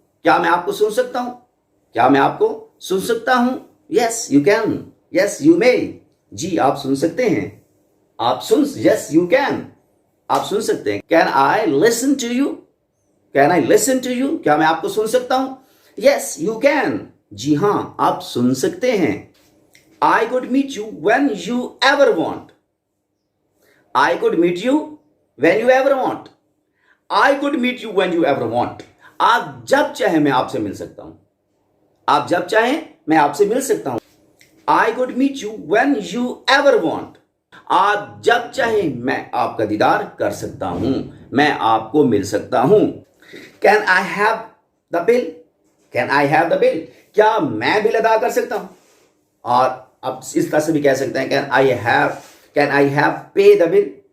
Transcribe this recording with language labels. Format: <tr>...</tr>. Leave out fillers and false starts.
<hi>क्या मैं आपको सुन सकता हूं? क्या मैं आपको सुन सकता हूं?</hi> <en>Yes, you can. Yes, you may.</en> <hi>जी आप सुन सकते हैं. आप सुन.</hi> <en>Yes, you can.</en> <hi>आप सुन सकते हैं.</hi> <en>Can I listen to you? Can I listen to you?</en> <hi>क्या मैं आपको सुन सकता हूं?</hi> <en>Yes, you can.</en> <hi>जी हां आप सुन सकते हैं.</hi> <en>I could meet you when you ever want. I could meet you when you ever want. I could meet you when you ever want.</en> <hi>आप जब चाहे मैं आपसे मिल सकता हूं. आप जब चाहे मैं आपसे मिल सकता हूं.</hi> <en>I could meet you when you ever want.</en> <hi>आप जब चाहे मैं आपका दीदार कर सकता हूं, मैं आपको मिल सकता हूं.</hi> <en>Can I have the bill? Can I have the bill?</en> <hi>क्या मैं बिल अदा कर सकता हूं? और आप इस तरह से भी कह सकते हैं</hi> <en>Can I have pay the bill?</en>